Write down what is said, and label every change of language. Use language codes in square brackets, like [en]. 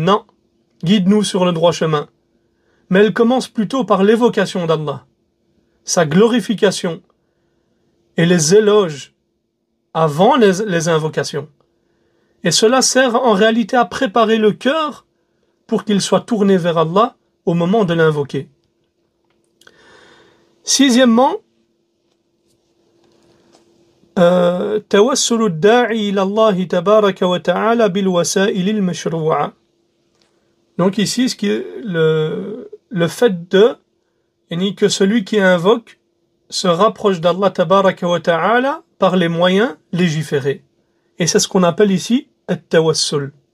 [fr] Non, guide-nous sur le droit chemin. Mais elle commence plutôt par l'évocation d'Allah, sa glorification et les éloges avant les invocations. Et cela sert en réalité à préparer le cœur pour qu'il soit tourné vers Allah au moment de l'invoquer. [ar] Sixièmement, توسل الداعي إلى الله تبارك وتعالى بالوسائل المشروعة. [fr] Donc ici, ce qui est le fait que celui qui invoque se rapproche d'Allah tabaraka wa ta'ala par les moyens légiférés. Et c'est ce qu'on appelle ici at-tawassul.